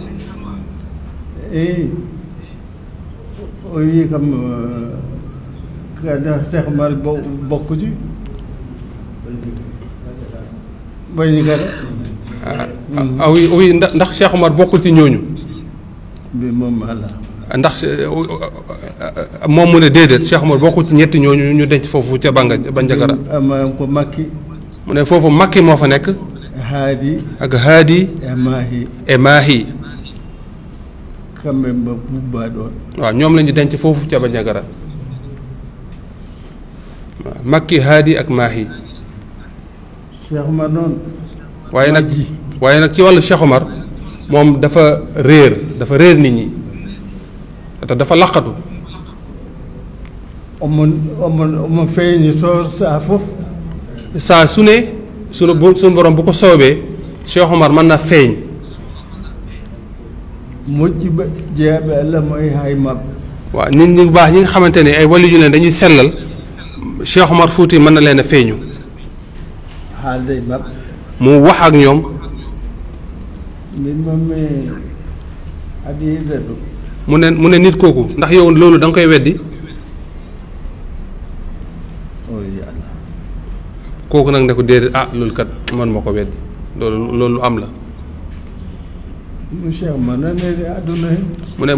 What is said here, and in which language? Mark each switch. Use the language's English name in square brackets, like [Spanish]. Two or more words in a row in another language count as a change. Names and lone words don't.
[Fula] o yii kam kada Cheikh Omar [Wolof] bokk ci bañi [Fula] kada [Wolof] oui ndax Cheikh Omar bokkul ci ñooñu. bi moom ala ndax moom mu ne déedéet Cheikh Omar bokkul ci ñetti ñooñu ñu denc foofu ca Bandiagara. [Fula] ama ko Makki. [Wolof] mu ne foofu Makki moo fa nekk. Haadi. ak Haadi. e Maahi. [Fula] kamɓe mba bubba ɗon. [Wolof] waaw ñoom la ñu denc foofu ca Bandiagara. waaw Makki Haadi ak Maahi. Cheikh Omar noonu. waaye nag ci wàllu Cheikh Omar moom dafa réer nit ñi te dafa laqatu. [Fula] omo feeñi to saa fof. [Wolof] saa su ne sunu borom bu ko soobee Cheikh Omar mën na feeñ. [Fula] moƴƴiɓe jeeyaɓe Allah mooy hay maɓɓe. [Wolof] waaw nit ñi baax ñi nga xamante ne ay wali yu leen dañuy sellal Cheikh Omar Fouti mën na leen a feeñu. [Fula] haalde maɓɓe. [Wolof] mu wax ak ñoom. [Fula] min moom adi yidde ɗum. [Wolof] mu ne nit kooku ndax yow loolu da nga koy weddi. kooku nag ne ko déedéet loolu kat man ma ko weddi loolu am la. Cheikh Omar na ne àdduna